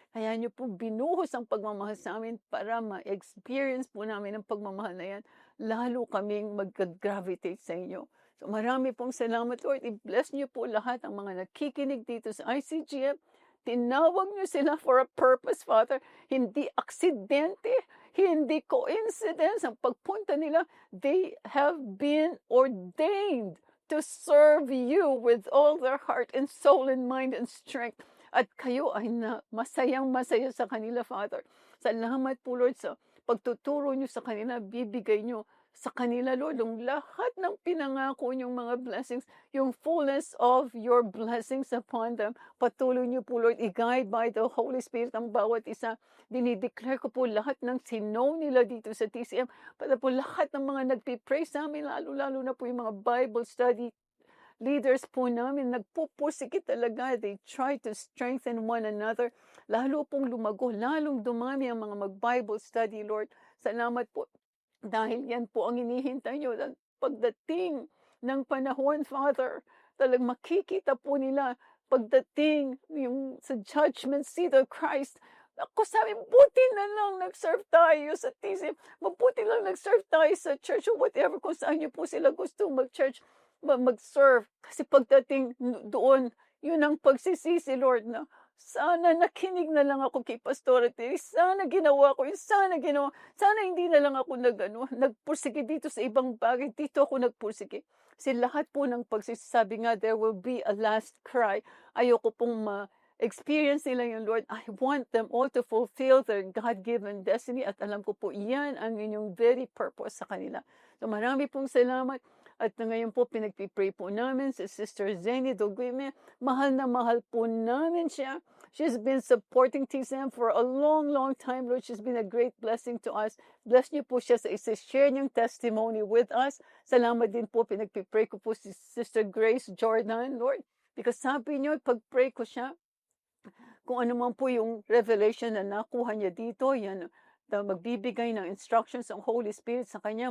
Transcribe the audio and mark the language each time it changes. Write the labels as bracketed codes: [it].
[tl] Kaya niyo po binuhos ang pagmamahal sa amin para ma-experience po namin ang pagmamahal na yan, lalo kaming mag-gravitate sa inyo. So marami pong salamat, Lord. I-bless niyo po lahat ang mga nakikinig dito sa ICGM. Tinawag niyo sila for a purpose, Father. Hindi aksidente, hindi coincidence ang pagpunta nila. [en] They have been ordained to serve you with all their heart and soul and mind and strength. [tl] At kayo ay masayang-masaya sa kanila, Father. Salamat po, Lord, sa pagtuturo niyo sa kanila, bibigay niyo sa kanila, Lord, yung lahat ng pinangako niyong mga blessings, [en] yung fullness of your blessings upon them. [tl] Patuloy niyo po, Lord, i-guide by the Holy Spirit ang bawat isa. Dinideclare ko po lahat ng sino nila dito sa TCM. Para po lahat ng mga nagpipray sa amin, lalo-lalo na po yung mga Bible study leaders po namin, nagpupursige talaga. [en] They try to strengthen one another. [tl] Lalo pong lumago, lalong dumami ang mga mag-Bible study, Lord. Salamat po. Dahil yan po ang hinihintay nyo. Pagdating ng panahon, Father, talagang makikita po nila pagdating yung sa judgment seat of Christ. Ako sabi, buti na lang nag-serve tayo sa TCM. Mabuti lang nag-serve tayo sa church or whatever kung saan nyo po sila gusto mag-church, mag-serve. Kasi pagdating doon, yun ang pagsisisi, Lord, na sana nakinig na lang ako kay Pastora Terry. Sana ginawa ko yun. Sana hindi na lang ako nagpursige dito sa ibang bagay. Dito ako nagpursige. Kasi lahat po ng pagsasabi nga, [en] there will be a last cry. [tl] Ayoko pong ma-experience nila yung Lord. [en] I want them all to fulfill their God-given destiny. [tl] At alam ko po, yan ang inyong [en] very purpose [tl] sa kanila. So marami pong salamat. At ngayon po, pinagpipray po namin si Sister Zeni Doguime. Mahal na mahal po namin siya. [en] She's been supporting TCM for a long, long time, Lord. She's been a great blessing to us. [tl] Bless niyo po siya sa isa-share niyang testimony [en] with us. [tl] Salamat din po, pinagpipray ko po si Sister Grace Jordan, Lord. Because sabi niyo, pag-pray ko siya, kung ano man po yung revelation na nakuha niya dito, yan, magbibigay ng instructions ang Holy Spirit sa kanya.